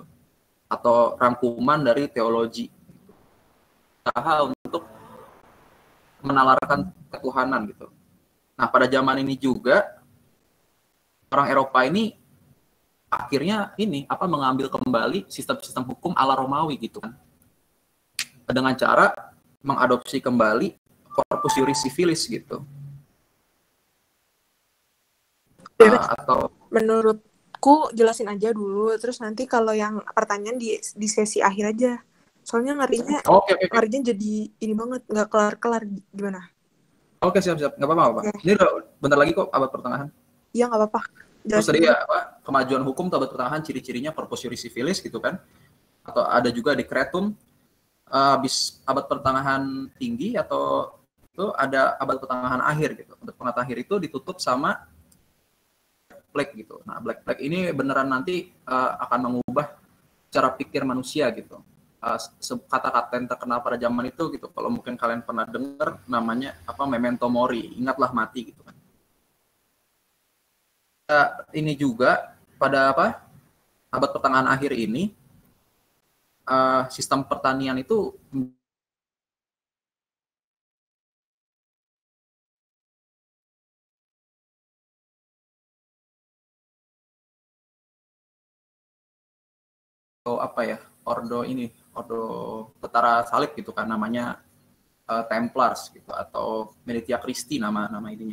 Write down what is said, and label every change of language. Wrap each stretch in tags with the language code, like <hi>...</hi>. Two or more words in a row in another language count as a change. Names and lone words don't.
<id>Atau rangkuman dari teologi. Usaha untuk menalarkan ketuhanan gitu. Nah, pada zaman ini juga orang Eropa ini akhirnya mengambil kembali sistem-sistem hukum ala Romawi gitu kan. Dengan cara mengadopsi kembali</id> <la>corpus juris civilis</la> <id>gitu. Atau menurutku jelasin aja dulu, terus nanti kalau yang pertanyaan di sesi akhir aja. Soalnya ngarinya jadi ini banget, nggak kelar-kelar gimana? Oke, siap. Nggak apa-apa. Okay. Ini bentar lagi kok abad pertengahan. Iya, nggak apa-apa. Terus tadi kemajuan hukum abad pertengahan, ciri-cirinya</id> <la>corpus juris civilis</la> <id>gitu kan. Atau ada juga decretum. Habis abad pertengahan tinggi atau itu ada abad pertengahan akhir gitu. Abad pertengahan akhir itu ditutup sama Black gitu. Nah, Black ini beneran nanti akan mengubah cara pikir manusia gitu. Kata-kata yang terkenal pada zaman itu gitu. Kalau mungkin kalian pernah dengar namanya</id> <la>memento mori,</la> <id>ingatlah mati gitu kan. Ini juga pada abad pertengahan akhir ini sistem pertanian itu ordo tentara salib gitu kan, namanya Templars gitu atau Militia Christi nama ininya.</id>